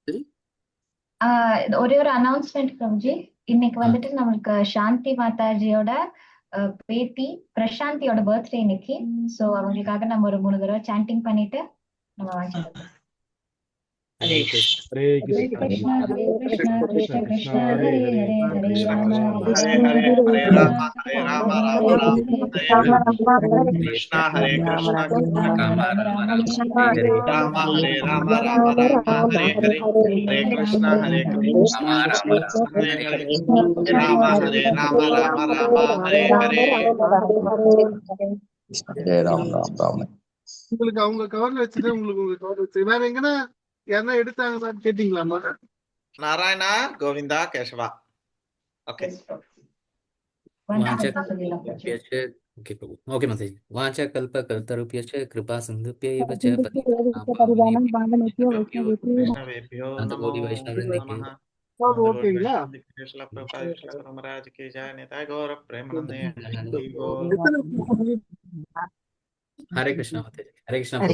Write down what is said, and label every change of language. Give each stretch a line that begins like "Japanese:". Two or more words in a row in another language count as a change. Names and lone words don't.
Tamil: ஒரே ஒரு அனௌன்ஸ்மெண்ட் பிரபுஜி. இன்னைக்கு நம்மளுக்கு சாந்தி மாதாஜியோட பேத்தி பிரசாந்தியோட பர்த்டே இன்னைக்கு. சோ அவங்களுக்காக நம்ம ஒரு 3 தடவை சாண்டிங் பண்ணிட்டு நம்ம வாங்கிக்கலாம்.
Sanskrit: ஹரே हरे कृष्णा हरे कृष्णा कृष्ण कृष्ण हरे हरे हरे राम हरे ஹரே ராம ஹரே ராம ஹரே ராம राम हरे राम राम राम ஹரே ஹரே ஹரே कृष्णा हरे कृष्णा कृष्ण राम राम राम हरे हरे राम हरे राम राम राम हरे हरे हरे कृष्णा हरे कृष्णा कृष्ण हरे हरे राम हरे राम राम राम हरे हरे. हरे राम् राम् राम्.
Tamil: உங்களுக்கு அவங்க கவர்ல வச்சுட்டு உங்களுக்கு கவர் வச்சு வேற எங்கன்னா யாரா எடுத்தாங்கன்னு கேட்டீங்களாமா? நாராயணா கோவிந்தா கேசவா. ஓகே.
Sanskrit: ओके प्रभु ओके माताजी वाचा कल्प कर्तरुभ्यश्च कृपा सिन्धुभ्यैव च पतितानां पावनेभ्यो वैष्णवेभ्यो नमो अनन्तकोटि वैष्णववृन्देभ्यो नमः
Tamil: सब ओकेங்களா
Sanskrit: शिला प्रभुपाद शिला गुरु महाराज की जय निताय गौर प्रेमानंद हरि
Tamil: எத்தனை गौर பேர்
Sanskrit: हरे कृष्णा माताजी हरे कृष्णा हरे प्रभु